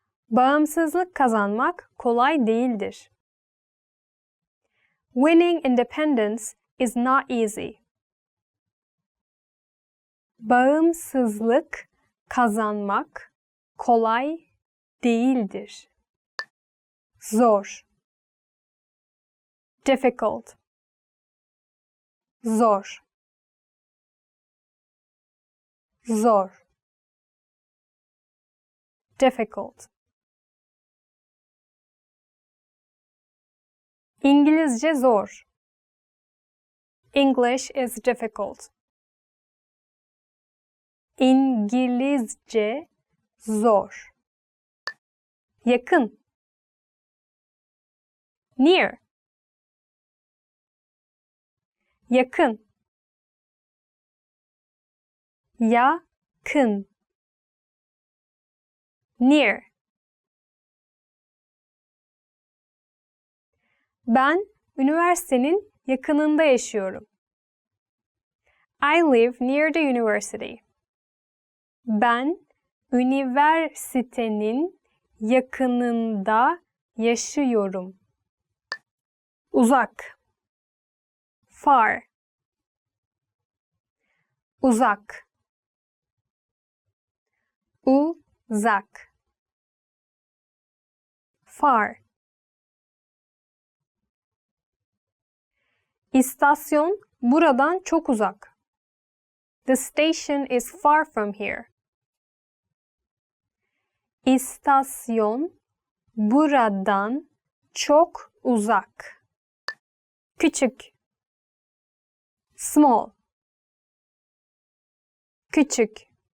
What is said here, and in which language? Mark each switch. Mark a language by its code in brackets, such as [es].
[tr] Bağımsızlık kazanmak kolay değildir. [en] Winning independence is not easy. [tr] Bağımsızlık kazanmak kolay değildir. Zor. [en] Difficult. [tr] Zor. Zor. [en] Difficult. [tr] İngilizce zor. [en] English is difficult. [tr] İngilizce zor. Yakın. [en] Near. [tr] Yakın. Yakın. [en] Near. [tr] Ben üniversitenin yakınında yaşıyorum. [en] I live near the university. [tr] Ben üniversitenin yakınında yaşıyorum. Uzak. [en] Far. [tr] Uzak. Uzak. [en] Far. [tr] İstasyon buradan çok uzak. [en] The station is far from here. [tr] İstasyon buradan çok uzak. Küçük. [en] Small. [tr] Küçük.